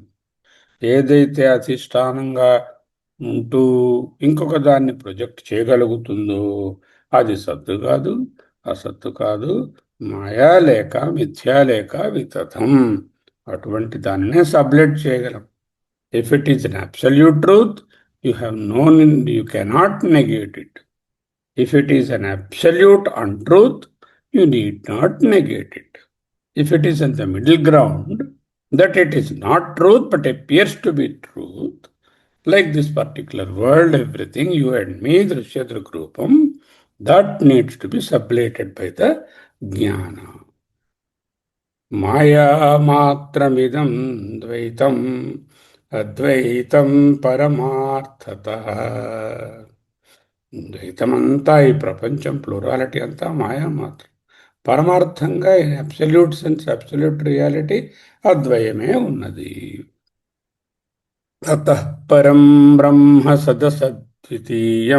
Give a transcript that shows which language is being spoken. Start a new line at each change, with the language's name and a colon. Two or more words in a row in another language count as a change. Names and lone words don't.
Telugu: ఏదైతే అధిష్టానంగా ఉంటూ ఇంకొక దాన్ని ప్రొజెక్ట్ చేయగలుగుతుందో అది సత్తు కాదు, అసత్తు కాదు, మాయా లేక మిథ్యా లేక వితథం. అటువంటి దాన్నే సబ్లెట్ చేయగలం.
English: If it is an absolute truth, you have known, you cannot negate it. If it is an absolute untruth, you need not negate it. If it is in the middle ground, that it is not truth but appears to be truth, like this particular world, everything, you and me, Drishyadrugrupam, that needs to be sublated by the jnana.
Sanskrit: माया मात्रमिदं द्वैतम् अद्वैतं परमार्थतः.
Telugu: ద్వైతమంతా, ఈ ప్రపంచం ప్లూరాలిటీ అంతా మాయా మాత్రం. పరమార్థంగా
English: absolute sense, absolute reality
Telugu: అద్వయమే ఉన్నది.
Sanskrit: తతః పరం బ్రహ్మ సదసద్వితీయం.